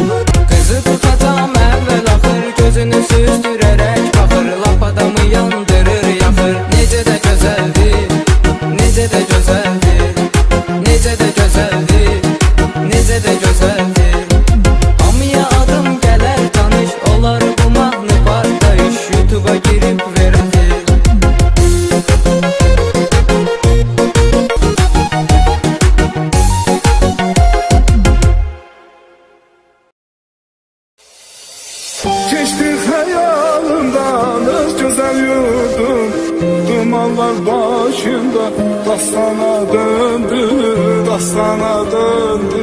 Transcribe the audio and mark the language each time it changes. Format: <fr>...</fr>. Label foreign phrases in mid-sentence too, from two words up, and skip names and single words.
<az>Qızı tutacam əvvəl axır, gözünü süzdürərək baxır, lap adamı yandırır yaxır. Necə də gözəldir, necə də gözəldir, necə də gözəldir, necə də gözəldir. Hamıya adım gələr tanış, olar bu mahnı partlayış, YouTube'a girib verədir.</az> <tr>Geçti hayalımdan öz güzel yurdum, dumanlar başımda dastana döndü, dastana döndü.</tr>